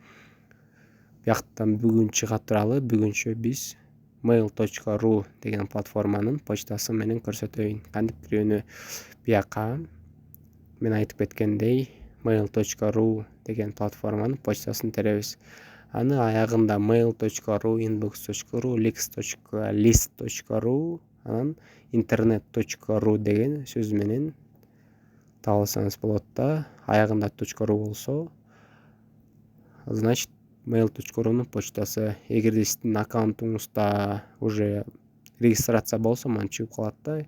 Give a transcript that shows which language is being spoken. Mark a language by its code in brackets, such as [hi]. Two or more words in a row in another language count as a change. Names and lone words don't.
[ky] Бияктан бүгүн чыга туралы, бүгүнчө биз mail.ru деген платформанын почтасы менен көрсөтөйүн. Кантип кирүүнү бияка мен айтып кеткендей mail.ru деген платформанын почтасын теребиз. Аны аягында mail.ru, inbox.ru, list.ru, анан internet.ru деген сөз менен таап алсаңыз болот да. Аягында .ru болсо, значит mail.ru'нун почтасы. Эгерде сиздин аккаунтуңузда уже регистрация болсо, мына чыгып калат да.